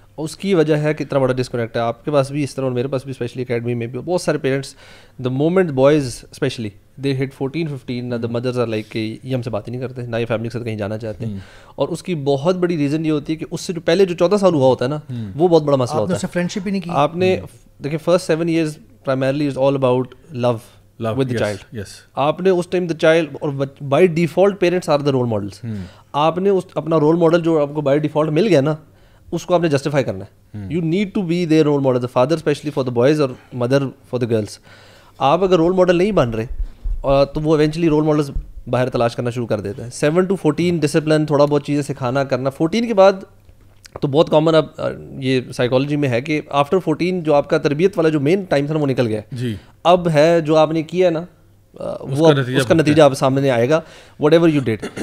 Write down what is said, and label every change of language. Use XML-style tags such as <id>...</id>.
<ur>اس کی وجہ ہے کہ اتنا بڑا ڈسکنیکٹ ہے. آپ کے پاس بھی اس طرح, اور میرے پاس بھی اسپیشلی اکیڈمی میں بھی بہت سارے parents,</ur> <en>the moment boys especially they hit 14-15, the mothers are like</en> <ur>کہ یہ ہم سے بات ہی نہیں کرتے, نہ یہ فیملی کے ساتھ کہیں جانا چاہتے ہیں. اور اس کی بہت بڑی ریزن یہ ہوتی ہے کہ اس سے جو پہلے جو 14 سال ہوا ہوتا ہے نا, وہ بہت بڑا مسئلہ ہوتا ہے. فرینڈشپ ہی نہیں کی آپ نے.</ur> <en>دیکھیں first 7 years primarily is all about love with the child. Yes.</en> <ur>آپ نے اس ٹائم</ur> <en>the child,</en> <ur>اور by default</ur> <en>Parents are the role models.</en> <ur>آپ نے اس اپنا رول ماڈل جو آپ کو بائی ڈیفالٹ مل گیا نا, اس کو آپ نے جسٹیفائی کرنا ہے.</ur> <en>You need to be their role model, the father especially for the boys اور mother for the girls.</en> <ur>آپ اگر رول ماڈل نہیں بن رہے تو وہ ایونچولی رول ماڈلس باہر تلاش کرنا شروع کر دیتے ہیں. 7 to 14 ڈسپلن, تھوڑا بہت چیزیں سکھانا کرنا. 14 کے بعد تو بہت کامن اب یہ سائیکالوجی میں ہے کہ آفٹر 14 جو آپ کا تربیت والا جو مین ٹائم تھا نا, وہ نکل گیا جی. اب ہے جو آپ نے کیا ہے نا, وہ اس کا نتیجہ آپ سامنے آئے گا,</ur> <en>Whatever you did.</en>